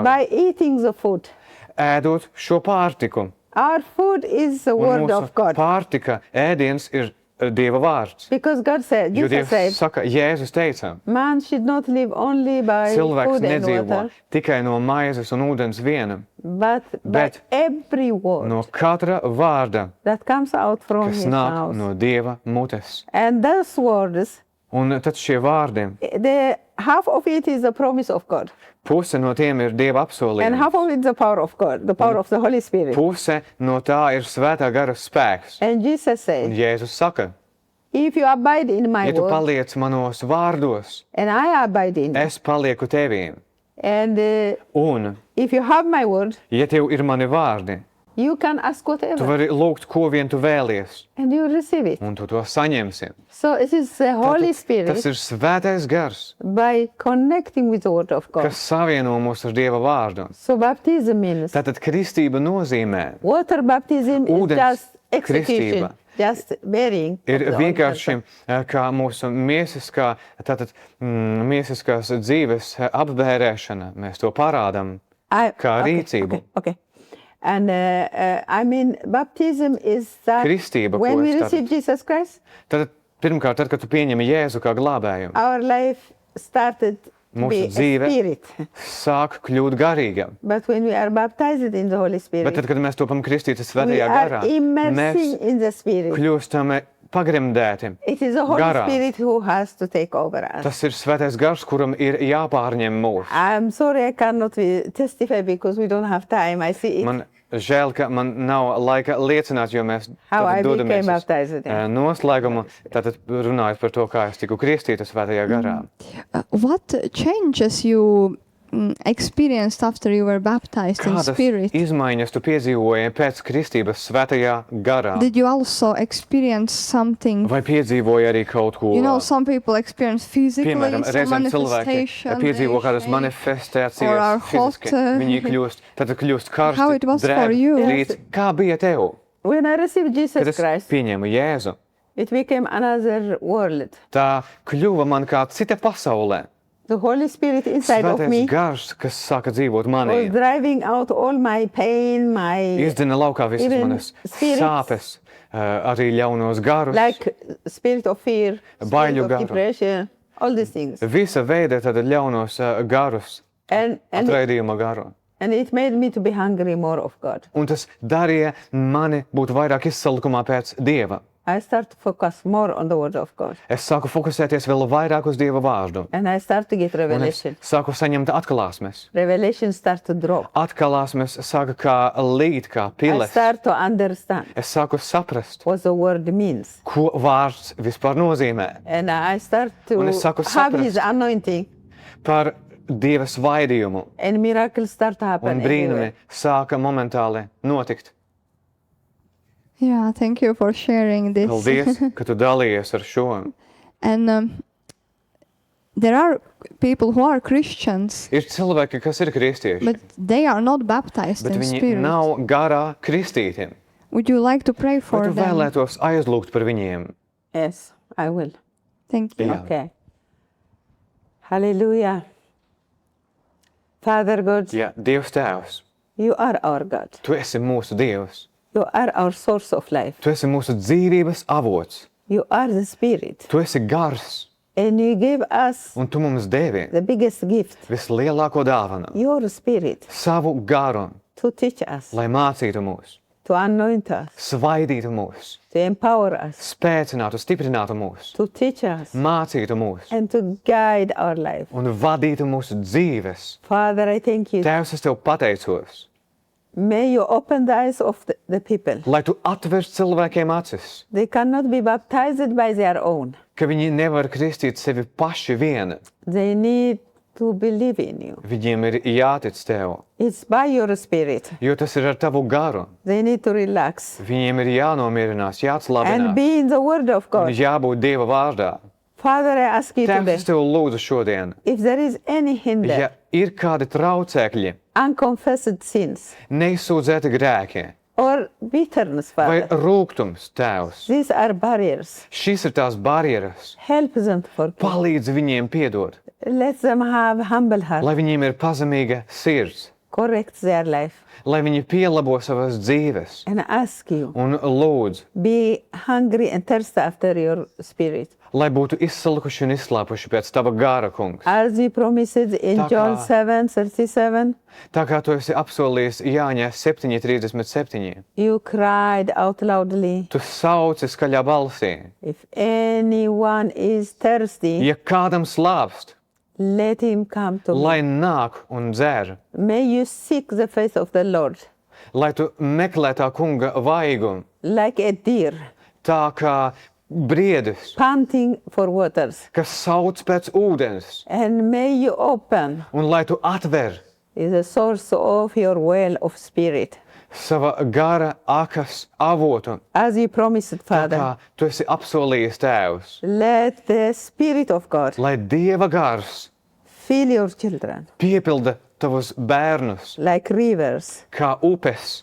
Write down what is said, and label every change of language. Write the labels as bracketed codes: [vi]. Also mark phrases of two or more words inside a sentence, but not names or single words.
[en] By eating the food. [lv] Ēdot šo pārtiku. [en] Our food is the [lv] Un [en] word [lv] mūsu [en] of God. [lv] pārtika, ēdiens ir Dieva vārds. [en] Because God said, [lv] Jo Jesus Dievs [en] said, [lv] saka, Jēzus teica, [en] man should not live only by [lv] cilvēks [en] food and [lv] nedzīvo [en] water, [lv] tikai no maizes un ūdens viena, [en] but by [lv] Bet [en] every word [lv] no katra vārda, [en] that comes out from [lv] kas [en] His [lv] nāk [en] mouth. [lv] no Dieva mutes. [en] And those words, [lv] Un tad šie vārdi, [en] half of it is the promise of God, [lv] puse no tiem ir Dieva [en] and [lv] apsolījumi. [en] half of it is the power of God, the power of the Holy Spirit. [lv] Puse no tā ir Svētā gara spēks. [en] And Jesus [lv] Un [en] said, [lv] Jēzus saka, [en] if you abide in my [lv] ja tu [en] word, [lv] paliec manos vārdos, [en] and I abide in you, [lv] es palieku tevī. [en] and [lv] Un, [en] if you have my word, [lv] ja tev ir mani vārdi, [en] you can ask [lv] tu [en] whatever, [lv] vari lūgt, ko vien tu vēlies, [en] and you receive it. [lv] un tu to saņemsi. [en] So it is the Holy [lv] Tas [en] Spirit, [lv] ir Svētais gars, [en] by connecting with the word of God. [lv] kas savieno mūs ar Dieva vārdu. [en] So baptism means, [lv] Tātad kristība nozīmē, [en] water baptism is [lv] Ūdens [en] just execution, [lv] kristība. [en] just burying. [lv] ir [en] of the [lv] vienkārši [en] old person. [lv] kā mūsu miesiskās dzīves apbērēšana. Mēs to parādām. kā rīcību. [en] Okay. And I mean, baptism is that [lv] Kristība, ko [en] when we [lv] es [en] receive Jesus Christ, [lv] Tad, pirmkārt, tad, kad tu pieņemi Jēzu kā glābēju, [en] our life started to [lv] Mūsu [en] be a [lv] dzīve [en] spirit. [lv] sāk kļūt garīga. [en] But when we are baptized in the Holy [lv] Bet [en] Spirit, [lv] tad, kad mēs topam kristīti [en] we [lv] svētajā [en] are [lv] garā, [en] immersing [lv] mēs [en] in the Spirit. [lv] kļūstam pagremdēti. [en] It is the Holy [lv] garā. [en] Spirit who has to take over us. [lv] Tas ir svētais gars, kuram ir jāpārņem mūs. [en] I'm sorry I cannot testify because we don't have time. I see it. [lv] Man žēl, ka man nav laika liecināt, jo mēs [en] How I [lv] tātad [en] became [lv] dodamies [en] baptized. [lv] noslēgumu, tātad runājot par to, kā es tiku kristīta svētajā garā. [en] What changes you experienced after you were baptized in [lv] Kādas [en] spirit? [lv] izmaiņas tu piedzīvoji pēc kristības svētajā garā? [en] Did you also experience something? [lv] Vai piedzīvoji arī kaut ko? [en] You know, some people experience physically [lv] Piemēram, [en] some [lv] reizēm cilvēki [en] manifestation. [lv] piedzīvo kādas [en] they shake. Or are [lv] manifestācijas [en] hot, [lv] fiziski. Viņi kļūst karsti, [en] How it was for [lv] drēbi, [en] you? [lv] rīt. Kā bija tev? [en] When I received [lv] Kad Jesus es Christ, pieņēmu Jēzu, [en] it became another world. [lv] tā kļuva man kā cita pasaulē. [en] The Holy Spirit inside of [lv] Svētais [en] me [lv] gars, kas sāka dzīvot [en] was [lv] manī, [en] driving out all my pain, my [lv] izdina laukā visas [en] Even [lv] manas [en] spirits. [lv] sāpes, arī ļaunos garus, [en] like spirit of fear, spirit [lv] Baiļu [en] of [lv] garu. [en] depression. all these things. [lv] Visa veida tad ļaunos garus, [en] And [lv] atraidījuma garu. [en] it made me to be hungry more of God. [lv] Un tas darīja mani būt vairāk izsalkumā pēc Dieva. [en] I start to focus more on the word of God. [lv] Es sāku fokusēties vēl vairāk uz Dieva vārdu. [en] And I start to get [lv] Un es [en] revelation. [lv] sāku saņemt atklāsmes. [en] Revelation start to drop. [lv] Atklāsmes sāka kā līt, kā [en] I [lv] piles. [en] start to understand [lv] Es sāku saprast, [en] what the word means. [lv] ko vārds vispār nozīmē. [en] And I start to [lv] Un es sāku [en] have his [lv] saprast. [en] anointing. [lv] Par Dieva svaidījumu. [en] And miracles start to happen [lv] Un brīnumi [en] everywhere. [lv] sāka momentāli notikt. [en] Yeah, thank you for sharing this. [lv] Paldies, ka tu dalījies ar šo. [en] And there are people who are Christians, [lv] Ir cilvēki, kas ir kristieši, [en] but they are not baptized [lv] bet [en] in [lv] viņi [en] spirit. [lv] nav garā kristītiem. [en] Would you like to pray [lv] Vai [en] for [lv] tu [en] them? [lv] vēlētos aizlūgt par viņiem? [en] Yes, I will. Thank you. Yeah. Okay. Hallelujah. Father God, [lv] Ja, Dievs Tēvs, [en] you are our God. [lv] tu esi mūsu Dievs. [en] You are our source of life. [lv] Tu esi mūsu dzīvības avots. [en] You are the Spirit. [lv] Tu esi gars, [en] And you give us [lv] un tu mums devi [en] the biggest gift, [lv] vislielāko dāvanu, [en] your Spirit, [lv] savu garu, [en] to teach us, [lv] lai mācītu mūs, [en] to anoint us, [lv] svaidītu mūs, [en] to empower us, [lv] spēcinātu, stiprinātu mūs, [en] to teach us, [lv] mācītu mūs [en] and to guide our life. [lv] un vadītu mūsu dzīves. [en] Father, I thank you. [lv] Tēvs, es tev pateicos, [en] May you open the eyes of the people. [lv] lai tu atversi cilvēkiem acis, [en] They cannot be baptized by their own. [lv] ka viņi nevar kristīt sevi paši vieni. [en] They need to believe in you. [lv] Viņiem ir jātic tev, [en] It's by your Spirit. [lv] jo tas ir ar tavu garu. [en] They need to relax [lv] Viņiem ir jānomierinās, [en] and [lv] jāatslābinās [en] be in the Word of [lv] un [en] God. [lv] jābūt Dieva vārdā. [en] Father, I ask you [lv] Tēvs, [en] today, [lv] es tev lūdzu šodien, [en] if there is any hinder, [lv] ja ir kādi traucēkļi, [en] unconfessed sins, [lv] neizsūdzēti grēki [en] or bitterness, [lv] vai [en] Father, [lv] rūgtums, Tēvs, [en] these are barriers. [lv] šīs ir tās barjeras. [en] Help them to forgive. [lv] Palīdzi viņiem piedot, [en] Let them have humble heart. [lv] lai viņiem ir pazemīga sirds, [en] Correct their life. [lv] lai viņi pielabo savas dzīves [en] And ask you, [lv] un lūdzu, [en] be hungry and thirsty after your Spirit. [lv] lai būtu izsalkuši un izslāpuši pēc tava gara, kungs. [en] As you promised in [lv] Tā John kā- 7:37, Tā kā tu esi apsolījis Jāņa 7:37, [en] you cried out loudly, [lv] tu sauci skaļā balsī, [en] if anyone is thirsty, [lv] ja kādam slāpst, [en] let him come to me. [lv] lai nāk un dzer, [en] May you seek the face of the Lord [lv] lai tu meklē tā kunga vaigumu, [en] like a deer [lv] tā kā briedis, [en] panting for waters. [lv] kas sauc pēc ūdens, [en] And may you open [lv] un lai tu atver [en] the source of your well of spirit. [lv] sava gara akas avotu, [en] As you promised, [lv] tā [en] Father, [lv] kā tu esi apsolījis Tēvs, [en] let the Spirit of God [lv] lai Dieva gars [en] fill your children [lv] piepilda tavus bērnus, [en] like rivers. [lv] kā upes,